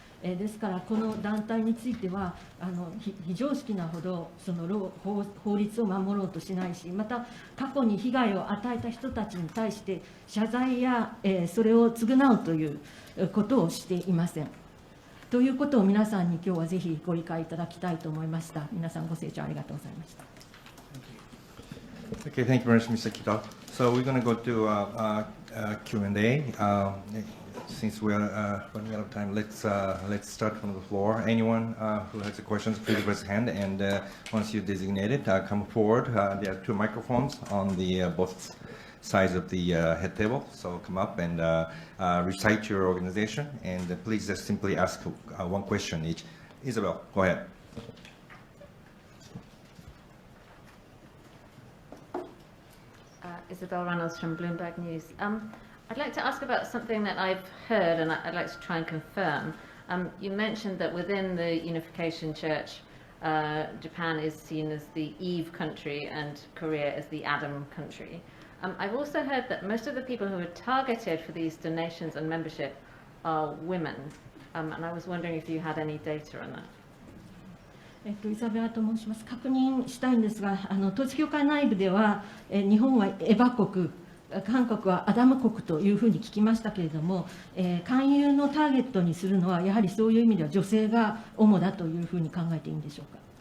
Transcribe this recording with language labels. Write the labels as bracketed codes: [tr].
[ja] ですから、この団体については非常識なほどその法律を守ろうとしないし、また過去に被害を与えた人たちに対して謝罪や、それを償うということをしていません。ということを皆さんに今日はぜひご理解いただきたいと思いました。皆さんご清聴ありがとうございました。 [en] Okay, thank you very much, Mr. Kita. So we're going to go to Q&A. Since we are running out of time, let's start from the floor. Anyone who has a question, please raise your hand, and once you're designated, come forward. There are two microphones on the both sides of the head table, so come up and recite your organization, and please just simply ask one question each. Isabel, go ahead. Isabel Reynolds from Bloomberg News. I'd like to ask about something that I've heard and I'd like to try and confirm. You mentioned that within the Unification Church, Japan is seen as the Eve country and Korea as the Adam country. I've also heard that most of the people who are targeted for these donations and membership are women, and I was wondering if you had any data on that. [ja] イザベラと申します。確認したいんですが、統一教会内部では、日本はエバ国、韓国はアダム国というふうに聞きましたけれども、勧誘のターゲットにするのは、やはりそういう意味では女性が主だというふうに考えていいんでしょうか。